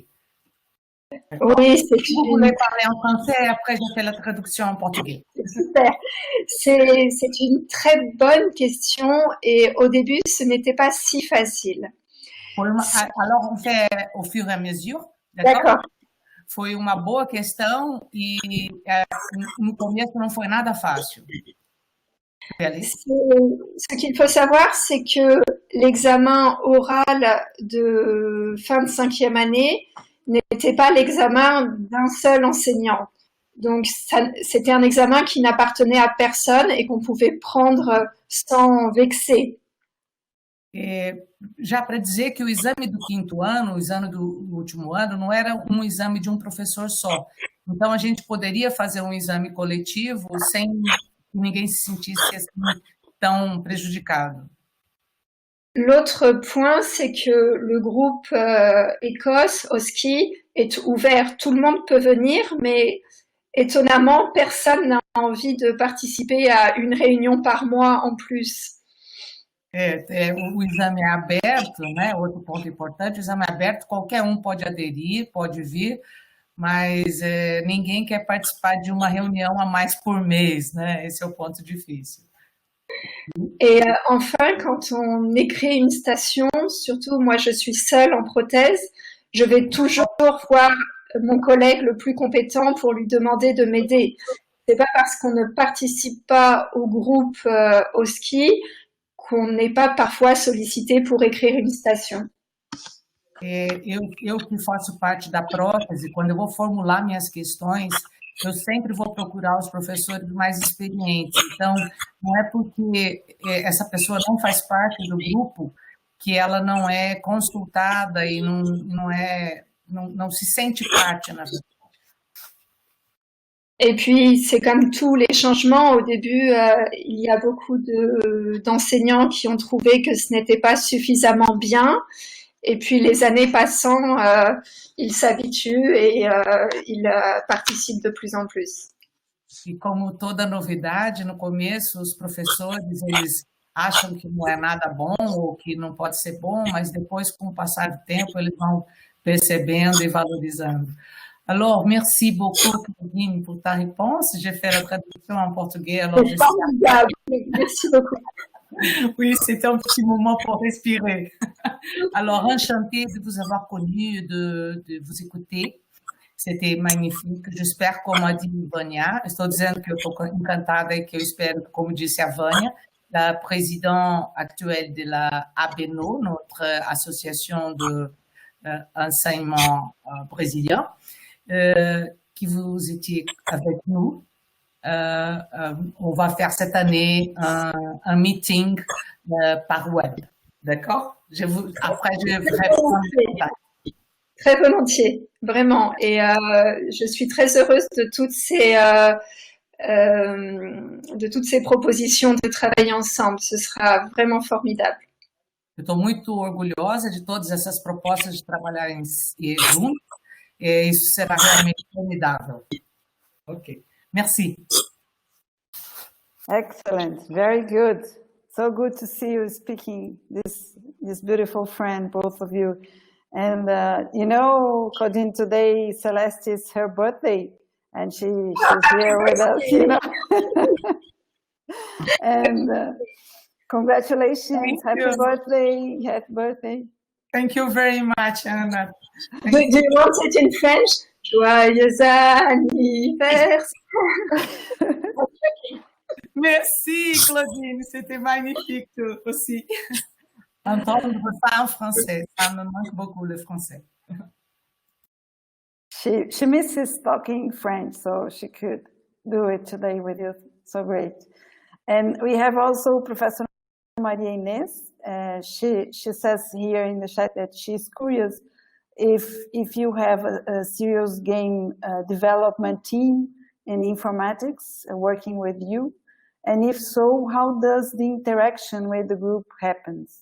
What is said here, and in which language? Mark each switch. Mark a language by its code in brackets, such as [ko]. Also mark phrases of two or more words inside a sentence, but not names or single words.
[fr] Oui, c'est Vous voulez parler en français et après je fais la traduction en portugais. super. C'est une très bonne question et au début, ce n'était pas si facile. Alors, on fait au fur et à mesure, d'accord? D'accord. [pt] Foi uma boa questão e no começo não foi nada fácil. [fr] Ce qu'il faut savoir, c'est que l'examen oral de fin de 5e année n'était pas l'examen d'un seul enseignant. Donc, c'était un examen qui n'appartenait à personne et qu'on pouvait prendre sans vexer. [pt] Já para dizer que o exame do 5º ano, o exame do último ano, não era um exame de um professor só. Então, a gente poderia fazer um exame coletivo sem que ninguém se sentisse assim, tão prejudicado. [fr] L'autre point, c'est que le groupe Écosse, OSCE, est ouvert. Tout le monde peut venir, mais étonnamment, personne n'a envie de participer à une réunion par mois en plus. [pt] O exame é aberto, né? Outro ponto importante, o exame é aberto, qualquer um pode aderir, pode vir, mas ninguém quer participar de uma reunião a mais por mês, né? Esse é o ponto difícil. [fr] Et enfin, quand on écrit une station, surtout moi je suis seule en prothèse, je vais toujours voir mon collègue le plus compétent pour lui demander de m'aider. C'est pas parce qu'on ne participe pas au groupe OSCE qu'on n'est pas parfois sollicité pour écrire une station. [pt] Eu que faço parte da prótese, quando eu vou formular minhas questões, eu sempre vou procurar os professores mais experientes. Então, não é porque essa pessoa não faz parte do grupo que ela não é consultada e não se sente parte, na verdade. [fr] Et puis, c'est comme tous les changements. Au début, il y a beaucoup d'enseignants qui ont trouvé que ce n'était pas suffisamment bien. Et puis, les années passant, ils s'habituent et ils participent de plus en plus. [pt] E como toda novidade, no começo, os professores, eles acham que não é nada bom ou que não pode ser bom, mas depois, com o passar do tempo, eles vão percebendo e valorizando. [fr] Alors, merci beaucoup, Claudine, pour ta réponse. J'ai fait la traduction en portugais. Alors, C'est formidable. Merci beaucoup. Oui, c'était un petit moment pour respirer. Alors, enchantée de vous avoir connu, de vous écouter. C'était magnifique. J'espère, [pt] como [fr] a dit [pt] Vânia, estou dizendo que eu estou encantada e que eu espero, como disse a Vânia, [fr] la présidente actuelle de la ABNO, notre association d'enseignement brésilien, que vous étiez avec nous. On va faire cette année un meeting par web. D'accord? Après, je répondrai. Très volontiers, vraiment. Et je suis très heureuse de toutes ces propositions de travailler ensemble. Ce sera vraiment formidable. [pt] Eu estou muito orgulhosa de todas essas propostas de trabalhar juntos. E isso será realmente formidável. [fr] OK. Merci. [en] Excellent. Very good. So good to see you speaking, this beautiful friend, both of you. And you know, Claudine, today Celeste is her birthday, and she's here with us, you know. And congratulations, happy birthday, happy birthday. Thank you very much, Anna. Do you want it in French? [fr] Joyeux anniversaire. Merci, Claudine. C'était magnifique aussi. Entendre ça en français, ça me manque beaucoup le français. [en] She misses talking French, so she could do it today with you. So great. And we have also Professor Maria Inês. She says here in the chat that she's curious if you have a serious game development team in informatics working with you, and if so, how does the interaction with the group happens?